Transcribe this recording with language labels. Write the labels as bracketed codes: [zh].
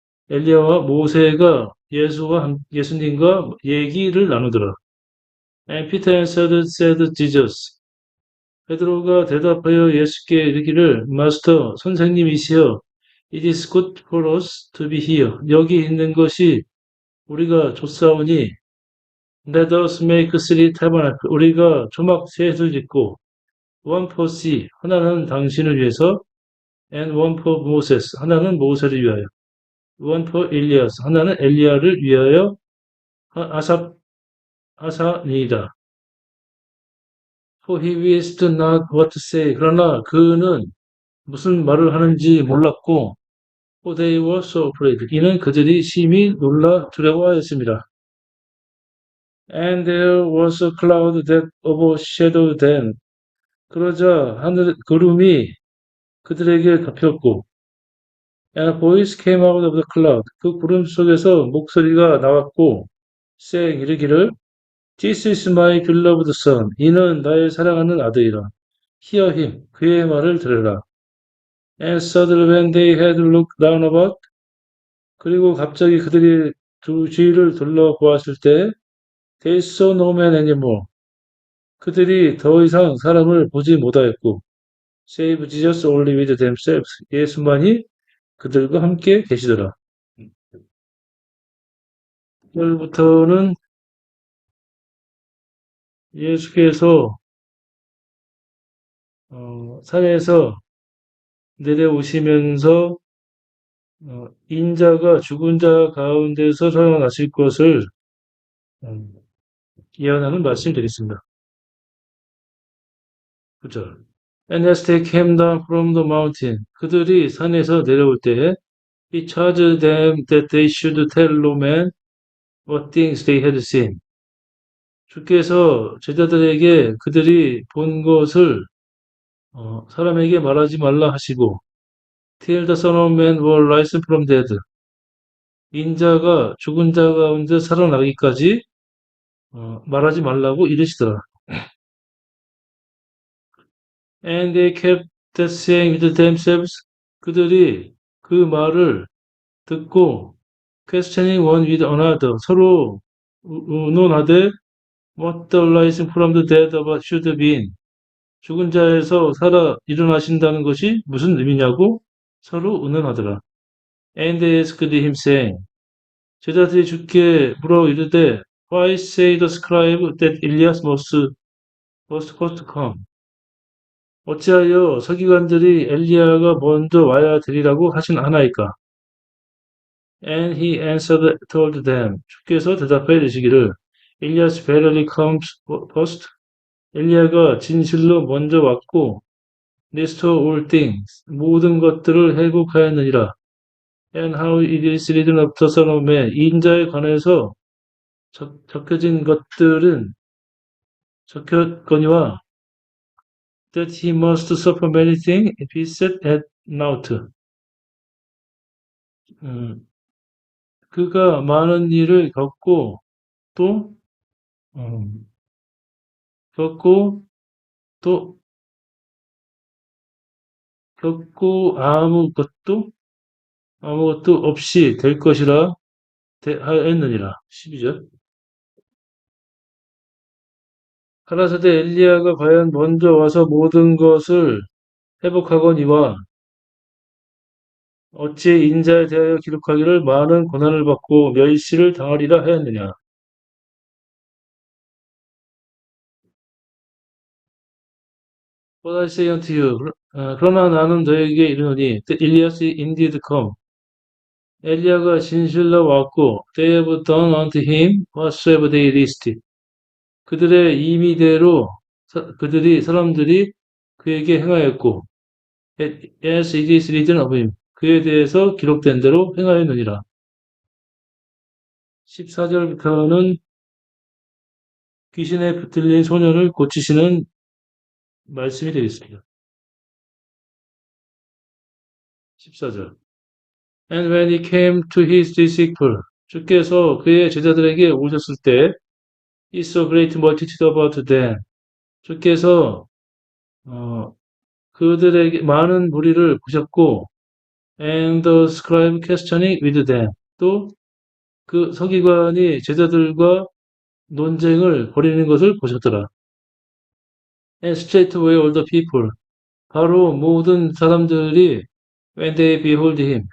[ko] 엘리야와 모세가 예수님과 얘기를 나누더라. [en] And Peter answered, said Jesus. [ko] 베드로가 대답하여 예수께 이르기를 마스터 선생님이시여 [en] It is good for us to be here. [ko] 여기 있는 것이 우리가 좋사오니 [en] Let us make three tabernacle. [ko] 우리가 조막 셋을 짓고 [en] one for thee. [ko] 하나는 당신을 위해서 [en] and one for Moses. [ko] 하나는 모세를 위하여 [en] one for Elias. [ko] 하나는 엘리야를 위하여 아사니이다. [en] For he wist not what to say. [ko] 그러나 그는 무슨 말을 하는지 몰랐고 [en] For they were so afraid. [ko] 이는 그들이 심히 놀라 두려워하였습니다. [en] And there was a cloud that overshadowed them. [ko] 그러자 하늘 구름이 그들에게 덮였고 [en] And a voice came out of the cloud. [ko] 그 구름 속에서 목소리가 나왔고 [en] saying [ko] 이르기를 [en] This is my beloved son. [ko] 이는 나의 사랑하는 아들이라. [en] Hear him. [ko] 그의 말을 들으라. [en] And suddenly when they had looked down about [ko] 그리고 갑자기 그들이 두 주위를 둘러보았을 때 [en] They saw no man anymore. [ko] 그들이 더 이상 사람을 보지 못하였고 [en] Save Jesus only with themselves. [ko] 예수만이 그들과 함께 계시더라. 오늘부터는 예수께서 산에서 내려오시면서 인자가 죽은 자 가운데서 살아나실 것을 예언하는 말씀을 드리겠습니다. 9절. [en] And as they came down from the mountain, [ko] 그들이 산에서 내려올 때 [en] He charged them that they should tell no man what things they had seen. [ko] 주께서 제자들에게 그들이 본 것을 사람에게 말하지 말라 하시고 [en] Till the Son of Man were risen from dead. [ko] 인자가 죽은 자 가운데 살아나기까지 말하지 말라고 이르시더라. [en] And they kept saying with themselves. [ko] 그들이 그 말을 듣고 [en] questioning one with another. [ko] 서로 의논하되 [en] what the rising from the dead about should be. [ko] 죽은 자에서 살아 일어나신다는 것이 무슨 의미냐고 서로 의논하더라. [en] And they asked him saying. [ko] 제자들이 주께 물어 이르되 [en] Why say the scribe that Elias must first come? [ko] 어찌하여 서기관들이 엘리야가 먼저 와야 되리라고 하신 하나이까? [en] And he answered, told them. [ko] 주께서 대답하여 이르시기를 [en] Elias verily comes first. [ko] 엘리야가 진실로 먼저 왔고 [en] restore all things. [ko] 모든 것들을 회복하였느니라. [en] And how it is written of the Son of Man. [ko] 인자에 관해서 적혀진 것들은 적혔거니와 [en] that he must suffer many things, be set at naught. [ko] 그가 많은 일을 겪고 또 겪고 또 겪고 아무것도 없이 될 것이라 하였느니라. 12절. 가라사대 엘리야가 과연 먼저 와서 모든 것을 회복하거니와 어찌 인자에 대하여 기록하기를 많은 고난을 받고 멸시를 당하리라 하였느냐. [en] What I say unto you. [ko] 그러나 나는 너에게 이르노니 [en] Elias indeed come. [ko] 엘리야가 진실로 왔고 [en] they have done unto him whatsoever they listed. [ko] 그들의 임의대로 사람들이 그에게 행하였고 [en] as it is written of him. [ko] 그에 대해서 기록된 대로 행하였느니라. 14절부터는 귀신에 붙들린 소년을 고치시는 말씀이 되겠습니다. 14절. [en] And when he came to his disciples, [ko] 주께서 그의 제자들에게 오셨을 때 [en] he saw great multitude about them. [ko] 주께서 그들에게 많은 무리를 보셨고 [en] and the scribe questioning with them. [ko] 또 그 서기관이 제자들과 논쟁을 벌이는 것을 보셨더라. [en] and straightway all the people. [ko] 바로 모든 사람들이 [en] when they behold him.